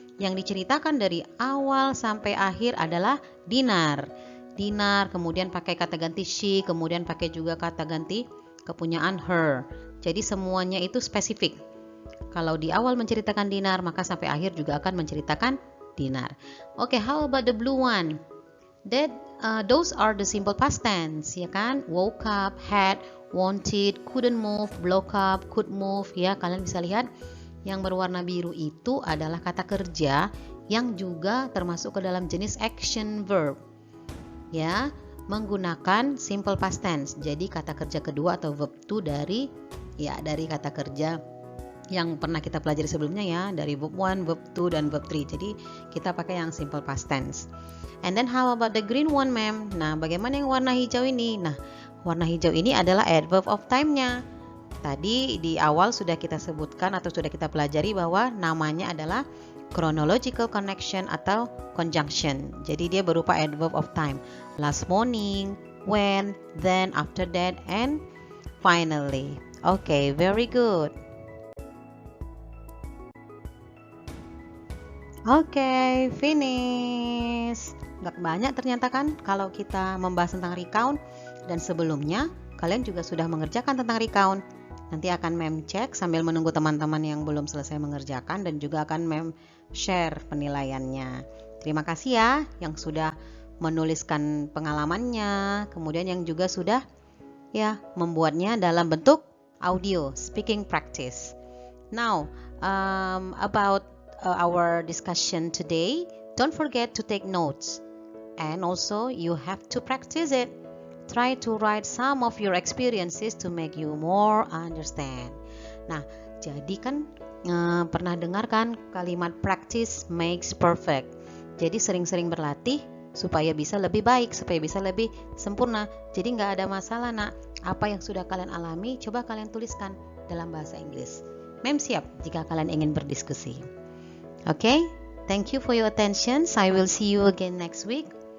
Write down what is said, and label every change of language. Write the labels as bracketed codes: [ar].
[id] Yang diceritakan dari awal sampai akhir adalah Dinar, kemudian pakai kata ganti she, kemudian pakai juga kata ganti kepunyaan her. Jadi semuanya itu spesifik. Kalau di awal menceritakan Dinar, maka sampai akhir juga akan menceritakan Dinar. [en] Okay, how about the blue one? Those are the simple past tense, [id] ya kan? [en] Woke up, had, wanted, couldn't move, block up, could move. [id] Ya, kalian bisa lihat yang berwarna biru itu adalah kata kerja yang juga termasuk ke dalam jenis action verb. Ya, menggunakan simple past tense. Jadi kata kerja kedua atau verb to dari kata kerja yang pernah kita pelajari sebelumnya ya, dari verb 1, verb 2 dan verb 3. Jadi kita pakai yang [en] simple past tense. And then how about the green one, ma'am? [id] Nah, bagaimana yang warna hijau ini? Nah, warna hijau ini adalah adverb of time-nya. Tadi di awal sudah kita sebutkan atau sudah kita pelajari bahwa namanya adalah chronological connection atau conjunction. Jadi dia berupa [en] adverb of time. Last morning, when, then, after that, and finally. Okay, very good. Okay, finish. [id] Gak banyak ternyata kan kalau kita membahas tentang recount. Dan sebelumnya kalian juga sudah mengerjakan tentang recount. Nanti akan mem cek sambil menunggu teman-teman yang belum selesai mengerjakan dan juga akan mem share penilaiannya. Terima kasih ya yang sudah menuliskan pengalamannya, kemudian yang juga sudah ya membuatnya dalam bentuk audio speaking practice. [en] Now, about our discussion today, don't forget to take notes, and also you have to practice it. Try to write some of your experiences to make you more understand. [id] Nah, jadi kan pernah dengar kan kalimat [en] practice makes perfect. [id] Jadi sering-sering berlatih supaya bisa lebih baik, supaya bisa lebih sempurna. Jadi nggak ada masalah nak. Apa yang sudah kalian alami, coba kalian tuliskan dalam bahasa Inggris. Mem siap jika kalian ingin berdiskusi. [en] Okay, thank you for your attention. I will see you again next week.